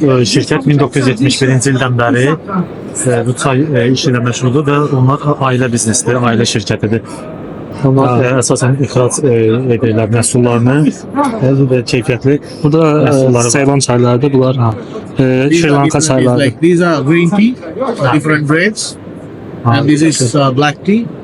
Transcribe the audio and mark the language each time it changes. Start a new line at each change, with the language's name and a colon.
Azerbaijani: Şirket 1971-ci ildən bəri bu çay işi ilə məşğuldur və onlar ailə biznesdir, ailə şirkətidir. Onlar əsasən ixrac edirlər məhsullarını və keyfiyyətli Burada Ceylon çaylarıdır bunlar. Sri Lanka çayları.
English: These are green tea, different grades. And this is black tea.